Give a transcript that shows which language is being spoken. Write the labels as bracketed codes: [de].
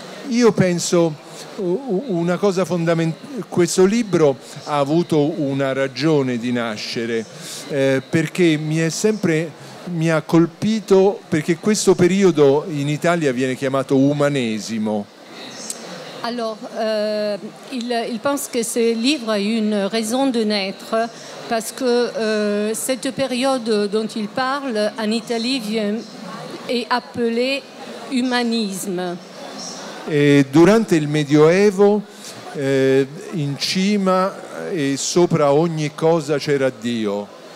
[it] Io penso una cosa fondamentale, questo libro ha avuto una ragione di nascere, perché mi ha colpito, perché questo periodo in Italia viene chiamato umanesimo. [fr] Alors, il pense que ce livre a eu une raison de naître, parce que cette période dont il parle en Italie est appelée umanisme. [it] E durante il Medioevo in cima e sopra ogni cosa c'era Dio.